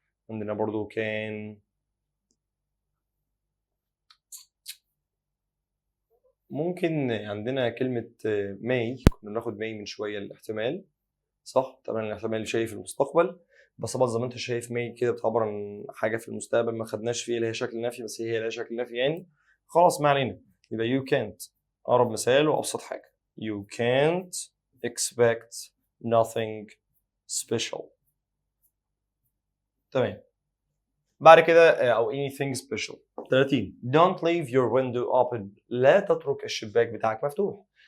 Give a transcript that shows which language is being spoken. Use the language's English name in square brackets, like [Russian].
[Arabic] عندنا برضو كان ممكن عندنا كلمة may، كنا بناخد may من شوية الاحتمال، صح؟ طبعا الاحتمال شيء في المستقبل، بس طبعا زي ما انت شايف may كده بتعبر عن حاجة في المستقبل ما خدناش فيها اللي هي شكل نفي، بس هي لها شكل نفي يعني. خلاص ما علينا، يبقى you can't أقرب مثال وأبسط حاجة. [English] you can't expect nothing special. [Arabic] تمام، بعد كده أو [English] anything special. 30 don't leave your window open، [Arabic] لا تترك الشباك بتاعك مفتوح.